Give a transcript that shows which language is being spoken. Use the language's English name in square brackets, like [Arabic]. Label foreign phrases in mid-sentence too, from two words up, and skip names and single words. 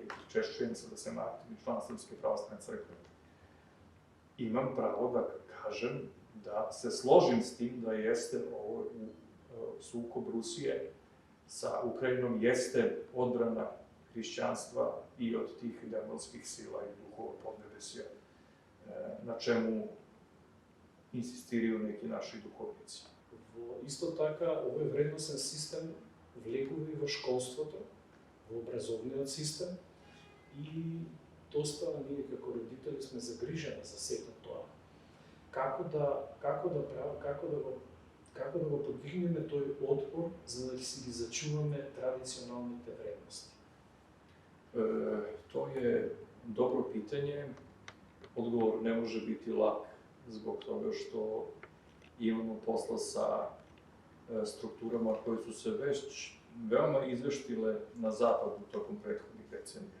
[Serbian] i češćujem se da sam aktivni član Srpske pravoslavne crkve, imam pravo da kažem da se složim s tim da jeste ovo sukob Rusije sa Ukrajinom, jeste odbrana hrišćanstva i od tih demonskih sila i duhova podnebesja, na čemu insistiraju neki naši duhovnici. [Macedonian] Исто така, овој вредносен систем влегува и во школството, во образовниот систем и доста ние како родители сме загрижени за сето тоа. Како да го подвигнеме тој отпор за да си ги зачуваме традиционалните вредности? [Serbian] To je dobro pitanje. Odgovor ne može biti lak zbog toga što imamo posla sa strukturama koje su se već veoma izveštile na zapadu tokom prethodnih decenija.